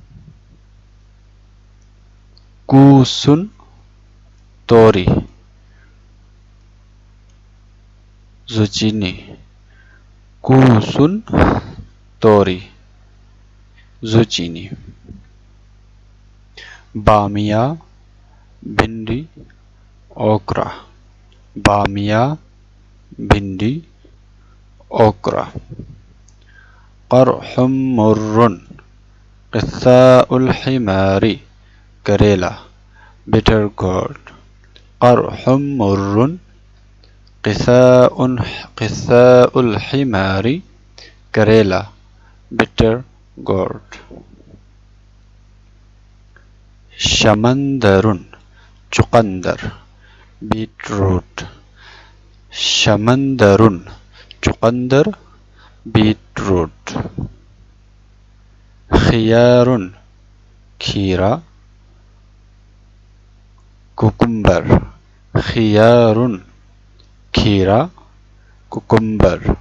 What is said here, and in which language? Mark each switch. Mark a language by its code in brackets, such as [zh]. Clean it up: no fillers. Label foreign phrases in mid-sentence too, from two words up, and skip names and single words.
[hi] कूसुन तोरी zucchini कूसुन तोरी zucchini. बामिया भिंडी okra बामिया भिंडी okra. [ar] قرحم مرٌ قثاء الحمار करेला [en] bitter gourd [ar] قرحم مرٌ قثاء الحمار करेला [en] bitter gourd. [hi] शमंदरुन चुकंदर beetroot शमंदरुन चुकंदर beetroot. खियारुन खीरा कुकुम्बर खियारुन खीरा कुकुम्बर.